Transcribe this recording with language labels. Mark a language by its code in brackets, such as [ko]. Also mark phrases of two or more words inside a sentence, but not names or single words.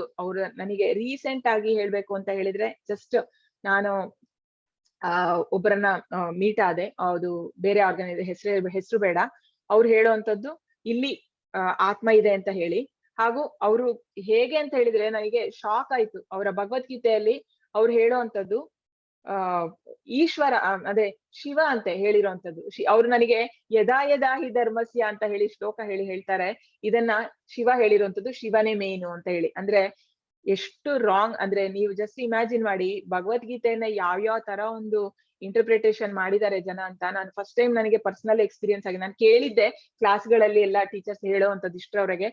[kn] ಅವ್ರು ನನಗೆ ರೀಸೆಂಟ್ ಆಗಿ ಹೇಳ್ಬೇಕು ಅಂತ ಹೇಳಿದ್ರೆ, ಜಸ್ಟ್ ನಾನು ಒಬ್ಬರನ್ನ ಮೀಟ್ ಆದೆ, ಅದು ಬೇರೆ ಹೆಸರು ಬೇಡ. ಅವ್ರು ಹೇಳುವಂತದ್ದು ಇಲ್ಲಿ ಆತ್ಮ ಇದೆ ಅಂತ ಹೇಳಿ. ಹಾಗೂ ಅವರು ಹೇಗೆ ಅಂತ ಹೇಳಿದ್ರೆ ನನಗೆ ಶಾಕ್ ಆಯ್ತು. ಅವರ ಭಗವದ್ಗೀತೆಯಲ್ಲಿ ಅವ್ರು ಹೇಳುವಂತದ್ದು ಈಶ್ವರ ಅದೇ ಶಿವ ಅಂತ ಹೇಳಿರುವಂತದ್ದು. ಅವ್ರು ನನಗೆ [sa] ಯದಾ ಯದಾ ಹಿ ಧರ್ಮಸ್ಯ [kn] ಅಂತ ಹೇಳಿ ಶ್ಲೋಕ ಹೇಳ್ತಾರೆ. ಇದನ್ನ ಶಿವ ಹೇಳಿರುವಂತದ್ದು ಶಿವನೇ ಮೇನು ಅಂತ ಹೇಳಿ. ಅಂದ್ರೆ ಎಷ್ಟು ರಾಂಗ್ ಅಂದ್ರೆ, ನೀವು [en] just imagine [kn] ಮಾಡಿ ಭಗವದ್ಗೀತೆಯನ್ನ ಯಾವ್ಯಾವ ತರ ಒಂದು ಇಂಟರ್ಪ್ರಿಟೇಷನ್ ಮಾಡಿದ್ದಾರೆ ಜನ ಅಂತ. ನಾನು [en] first time [kn] ನನಗೆ [en] personal experience [kn] ಆಗಿ ನಾನು ಕೇಳಿದ್ದೆ ಕ್ಲಾಸ್ಗಳಲ್ಲಿ ಎಲ್ಲ ಟೀಚರ್ಸ್ ಹೇಳುವಂತದ್ದು ಇಷ್ಟರವರೆಗೆ.